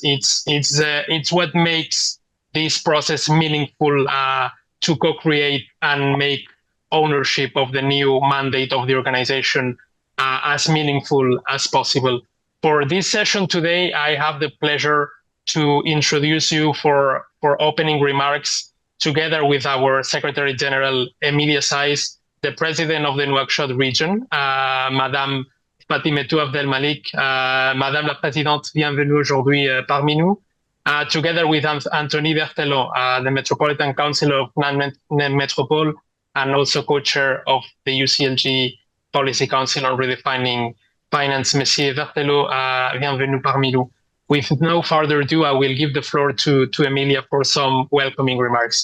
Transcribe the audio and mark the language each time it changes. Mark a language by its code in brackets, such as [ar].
[en] It's what makes this process meaningful to co-create and make ownership of the new mandate of the organization as meaningful as possible. For this session today, I have the pleasure to introduce you for opening remarks together with our Secretary General, Emilia Saiz, the President of the Nouakchott region, Madame Fatimetou Abdelmalik. [fr] Madame la Présidente, bienvenue aujourd'hui parmi nous. [en] Together with Anthony Berthelot, the Metropolitan Council of Nantes Metropole, and also co-chair of the UCLG Policy Council on Redefining Finance. [fr] Monsieur Berthelot, bienvenue parmi nous. [en] With no further ado, I will give the floor to Emilia for some welcoming remarks.